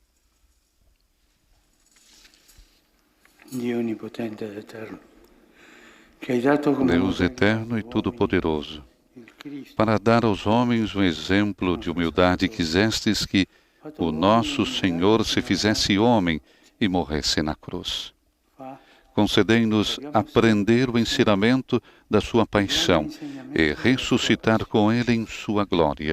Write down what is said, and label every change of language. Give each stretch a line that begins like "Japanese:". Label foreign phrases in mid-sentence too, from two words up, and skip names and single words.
Italian: Dio onipotente ed eterno, que hai dato come
Portuguese: Deus eterno e todo-poderoso, para dar aos homens um exemplo de humildade, quisestes que o nosso Senhor se fizesse homem e morresse na cruz. Concedei-nos aprender o ensinamento da sua paixão e ressuscitar com ele em sua glória.